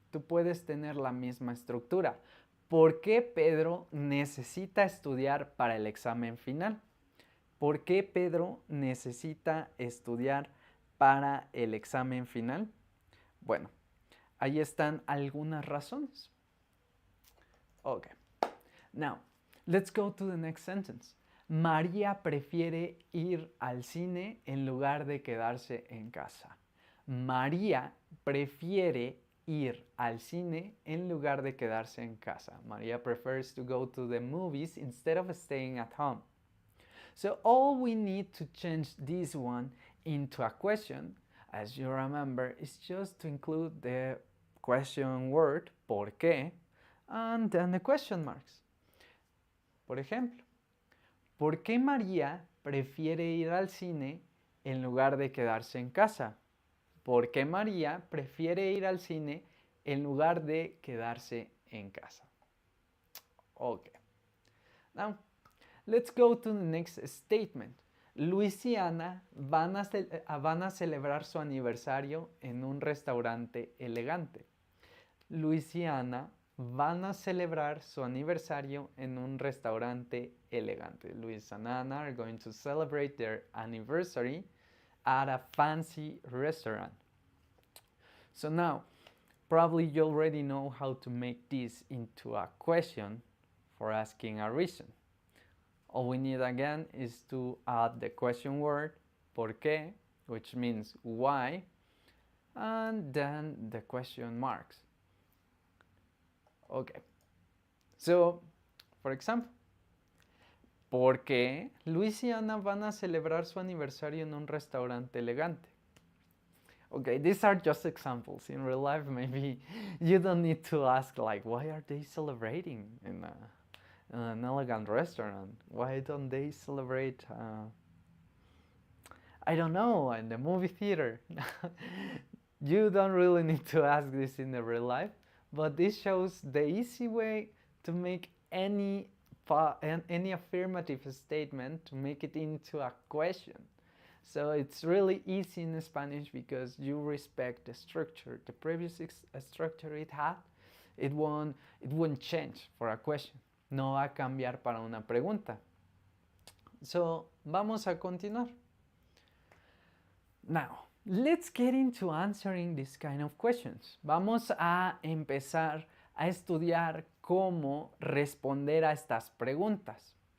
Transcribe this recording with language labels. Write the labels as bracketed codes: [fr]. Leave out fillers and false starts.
[es] Tú puedes tener la misma estructura. ¿Por qué Pedro necesita estudiar para el examen final? ¿Por qué Pedro necesita estudiar para el examen final? Bueno, ahí están algunas razones. [en] Okay. Now, let's go to the next sentence. [es] María prefiere ir al cine en lugar de quedarse en casa. María prefiere ir al cine en lugar de quedarse en casa. [en] María prefers to go to the movies instead of staying at home. So all we need to change this one into a question, as you remember, is just to include the question word, ¿por qué? And then the question marks. [es] Por ejemplo, ¿por qué María prefiere ir al cine en lugar de quedarse en casa? ¿Por qué María prefiere ir al cine en lugar de quedarse en casa? [en] Okay. Now, let's go to the next statement. [es] Luis y Ana van a celebrar su aniversario en un restaurante elegante. Luis y Ana van a celebrar su aniversario en un restaurante elegante. [en] Luis and Anna are going to celebrate their anniversary at a fancy restaurant. So now, probably you already know how to make this into a question for asking a reason. All we need again is to add the question word, ¿por qué?, which means why, and then the question marks. Okay. So, for example, [es] ¿por qué Luis y Ana van a celebrar su aniversario en un restaurante elegante? [en] Okay, these are just examples. In real life, maybe you don't need to ask like, why are they celebrating in an elegant restaurant? Why don't they celebrate, I don't know, in the movie theater? You don't really need to ask this in the real life, but this shows the easy way to make any affirmative statement, to make it into a question. So it's really easy in Spanish because you respect the structure. The previous structure it had, it won't change for a question. [es] No va a cambiar para una pregunta. So, vamos a continuar. [en] Now, let's get into answering this kind of questions. [es] Vamos a empezar a estudiar cómo responder a estas preguntas.